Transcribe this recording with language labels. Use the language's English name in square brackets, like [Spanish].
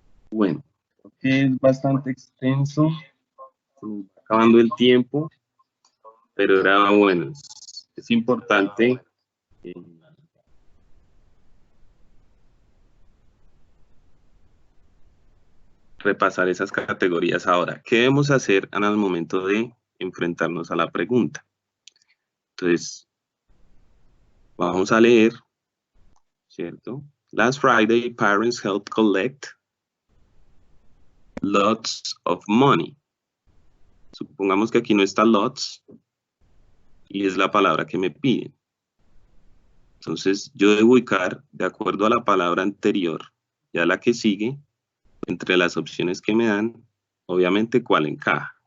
[Spanish] Bueno, es bastante extenso, acabando el tiempo, pero era bueno, es importante repasar esas categorías ahora. ¿Qué debemos hacer en el momento de enfrentarnos a la pregunta? Entonces, vamos a leer, ¿cierto? [English] Last Friday, parents helped collect lots of money. [Spanish] Supongamos que aquí no está lots y es la palabra que me piden. Entonces, yo debo ubicar de acuerdo a la palabra anterior y a la que sigue entre las opciones que me dan, obviamente cuál encaja.